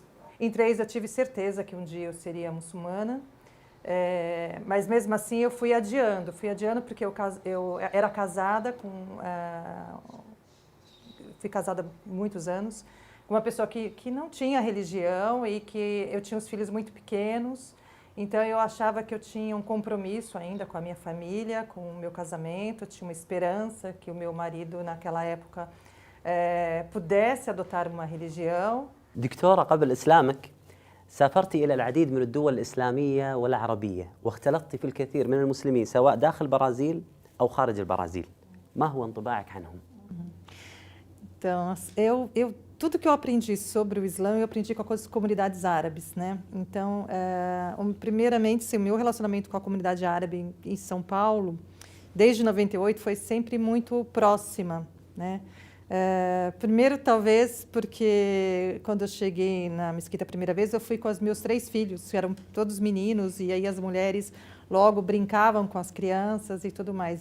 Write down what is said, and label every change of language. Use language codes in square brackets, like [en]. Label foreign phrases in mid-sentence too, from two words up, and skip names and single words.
[pt] Em 3 eu tive certeza que um dia eu seria muçulmana, mas mesmo assim eu fui adiando porque eu era casada fui casada há muitos anos, com uma pessoa que não tinha religião e que eu tinha os filhos muito pequenos, então eu achava que eu tinha um compromisso ainda com a minha família, com o meu casamento, eu tinha uma esperança que o meu marido naquela época pudesse adotar uma religião. [ar] دكتورة، قبل إسلامك سافرت إلى العديد من الدول الإسلامية والعربية واختلطت في الكثير من المسلمين سواء داخل البرازيل أو خارج البرازيل. ما هو انطباعك عنهم؟ [pt] Então, tudo que eu aprendi sobre o Islã, eu aprendi com as comunidades árabes, né? Então, primeiramente, o meu relacionamento com a comunidade árabe em São Paulo, desde 98, foi sempre muito próxima, né? Primeiro, talvez, porque quando eu cheguei na mesquita a primeira vez, eu fui com os meus 3 filhos, que eram todos meninos, e aí as mulheres logo brincavam com as crianças e tudo mais.